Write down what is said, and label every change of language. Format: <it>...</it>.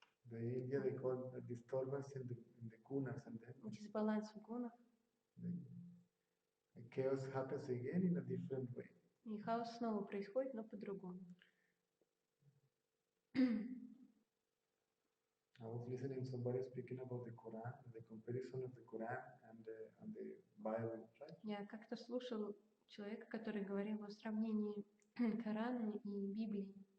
<en>The India they call a disturbance in the gunas, and then</en> <ru>дисбаланс в гунах.</ru> <en>The chaos happens again in a different way.</en> <ru>И хаос снова происходит, но по-другому.</ru> <en>I was listening to somebody speaking about the Quran, the comparison of the Quran and the Bible, right?</en> <ru>Я как-то слушал человека, который говорил о сравнении Корана и Библии.</ru>